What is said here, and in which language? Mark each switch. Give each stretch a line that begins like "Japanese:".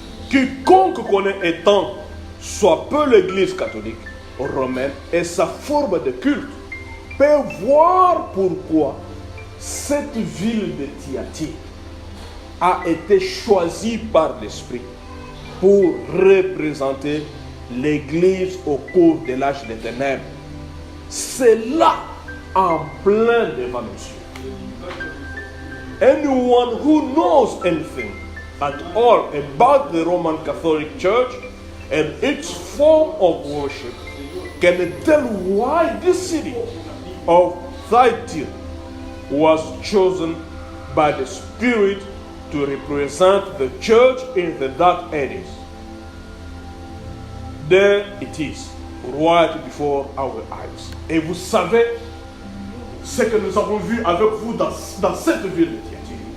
French: Quiconque connaît étant soit peu l'Église catholique romaine et sa forme de culte peut voir pourquoi cette ville de Thyatire a été choisie par l'Esprit pour représenter l'Église au cours de l'âge des ténèbres. C'est là, en plein devant nos yeux.
English: Anyone who knows anything at all about the Roman Catholic Church and its form of worship can tell why this city of Thyatire was chosen by the Spirit to represent the church in the dark ages. There it is, right before our eyes.
French: Et vous savez ce que nous avons vu avec vous dans cette ville de Thyatire.